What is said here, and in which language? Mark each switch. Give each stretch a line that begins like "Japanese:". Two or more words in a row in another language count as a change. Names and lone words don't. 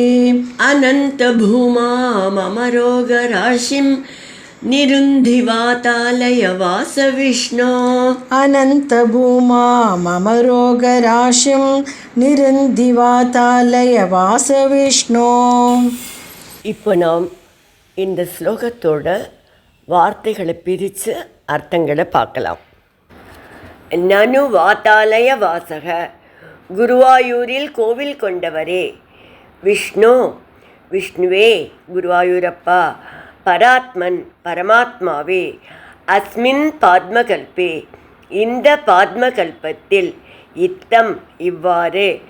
Sanskrit: अनन्तभूमा मम रोगराशिं निरुन्धिवातालय वासविष्णो, अनन्तभूमा मम रोगराशिं निरुन्धिवातालय वासविष्णो.
Tamil: இப்போ நாம் இந்த ஸ்லோகத்தோட வார்த்தைகளை பிரித்து அர்த்தங்களை பார்க்கலாம்.
Sanskrit: ननु वातालय वासक,
Tamil: குருவாயூரில் கோவில் கொண்டவரே, விஷ்ணு விஷ்ணுவே, குருவாயூரப்பா, பராத்மன் பரமாத்மாவே,
Sanskrit: अस्मिन् पाद्मकल्पे,
Tamil: இந்த பாத்மகல்பத்தில், இத்தம் இவ்வாறு,